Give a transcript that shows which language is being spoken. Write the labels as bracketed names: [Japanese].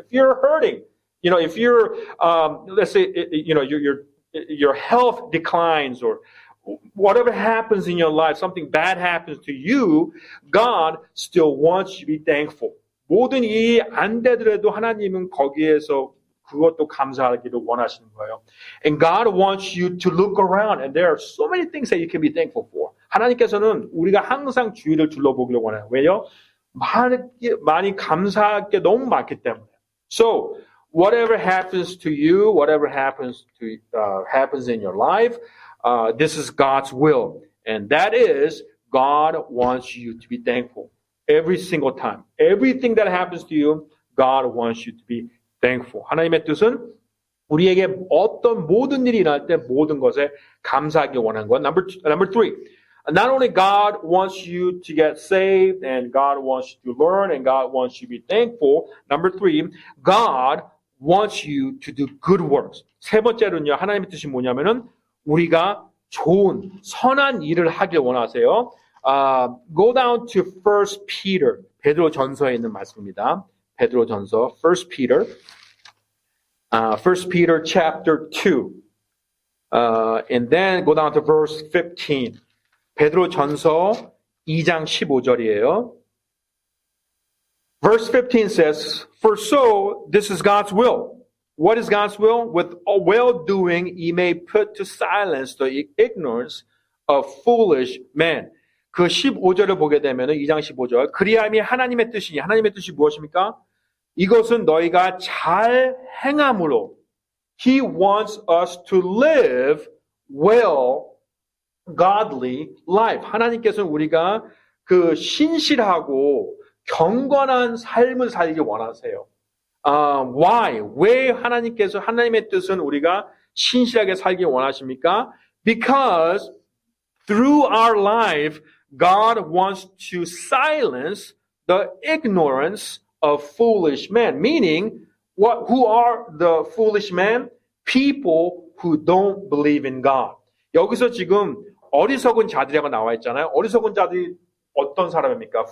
[English] If you're hurting, if you're, let's say, your health declines or whatever happens in your life, something bad happens to you, God still wants you to be thankful. [Korean] 모든 일이 안 되더라도 하나님은 거기에서 그것도 감사하기를 원하시는 거예요. [English] And God wants you to look around, and there are so many things that you can be thankful for. [Korean] 하나님께서는 우리가 항상 주위를 둘러보기를 원해요. 왜요? 많이 감사할 게 너무 많기 때문에. [English] So, whatever happens to you, whatever happens in your life, this is God's will. And that is, God wants you to be thankful. Every single time. Everything that happens to you, God wants you to be thankful. [Korean] 하나님의 뜻은 우리에게 어떤 모든 일이 일어날 때 모든 것에 감사하기 원하는 것. [English] Number three. Not only God wants you to get saved, and God wants you to learn, and God wants you to be thankful. Number three, God wants you to do good works. [Korean] 세 번째로는요, 하나님의 뜻이 뭐냐면은 우리가 좋은, 선한 일을 하길 원하세요. [English] Go down to 1 Peter. [Korean] 베드로 전서에 있는 말씀입니다. 베드로 전서, 1 Peter. [English] 1 Peter chapter 2. And then go down to verse 15. [Korean] 베드로 전서 2장 15절이에요. [English] Verse 15 says, For so, this is God's will. What is God's will? With well-doing, He may put to silence the ignorance of foolish men. [Korean] 그 15절을 보게 되면 2장 15절. 그리함이 하나님의 뜻이니, 하나님의 뜻이 무엇입니까? [English] 이것은 너희가 잘 행함으로 He wants us to live well, godly life. [Korean] 하나님께서는 우리가 그 신실하고 경건한 삶을 살기 원하세요. [English] Why? [Korean] 왜 하나님의 뜻은 우리가 신실하게 살기 원하십니까? [English] Because through our life, God wants to silence the ignorance of foolish men. Meaning, who are the foolish men? People who don't believe in God. [Korean] 여기서 지금 어리석은 자들이라고 나와 있잖아요. 어리석은 자들이 어떤 사람입니까?